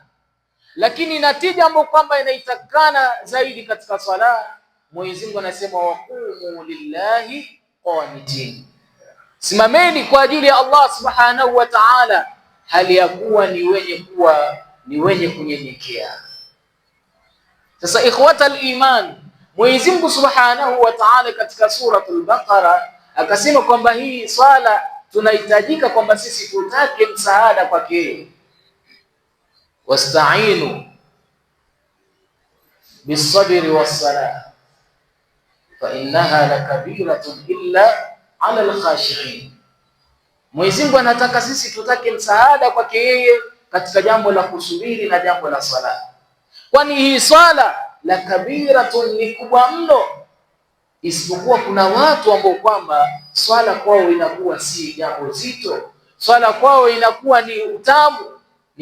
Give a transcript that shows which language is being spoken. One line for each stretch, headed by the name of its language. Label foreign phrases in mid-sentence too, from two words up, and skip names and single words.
Swahili: Lakini natija ambayo kwamba inaitakana zaidi katika sala, Mwenyezi Mungu anasema
Arabic: وقوموا لله قانتين,
Swahili: simameni kwa ajili ya Allah
Arabic: سبحانه وتعالى
Swahili: hali ya kuwa ni wenye kunyenyekea. Sasa
Arabic: إخوة الإيمان,
Swahili: Mwenyezi Mungu
Arabic: سبحانه وتعالى
Swahili: katika suratul Baqara akasema kwamba hii swala tunahitajika kwamba sisi tutake msaada kwake.
Arabic: واستعينوا بالصبر والصلاة وإنها لكبيرة إلا على الخاشعين.
Swahili: Mwenyezi Mungu anataka sisi tutake msaada kwake yeye katika jambo la kusubiri na jambo la sala, kwani hii swala
Arabic: لكبيرة
Swahili: ni kubwa mno. Isipokuwa kuna watu ambao kwamba swala kwao inakuwa si jambo zito, swala kwao inakuwa ni utamu.